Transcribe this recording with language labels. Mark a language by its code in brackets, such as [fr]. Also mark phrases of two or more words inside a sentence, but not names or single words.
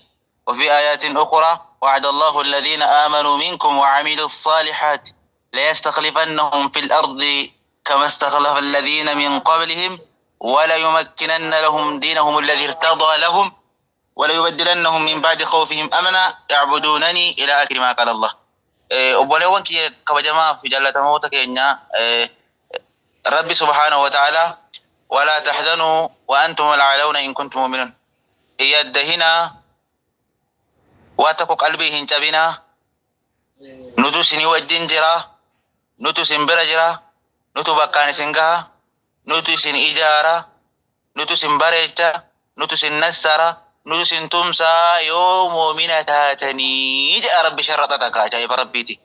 [ar] وفي آيات أخرى وعد الله الذين آمنوا منكم وعملوا الصالحات ليستخلفنهم في الأرض كما استخلف الذين من قبلهم وليمكنن لهم دينهم الذي ارتضى لهم وليبدلنهم من بعد خوفهم أمنا يعبدونني إلى آخر ما قال الله. [om] obboleewwan kiyya kabajamaa fi jaallatamoota keenya rabbi [ar] سبحانه و تعالى ولا تحزنوا و أنتم الأعلون إن كنتم مؤمنين iyaddahinaa [om] waa tokko qalbii hin cabinaa nutu isinii wajjin jira nutu isin bira jira nutu bakkaan isin gaha nutu isin ijaara nutu isin bareecha nutu isin nassara nutu isin tumsaa yoo mu'mina taatanii jedha rabbi sharraxata ka ajaa'iba rabbiiti.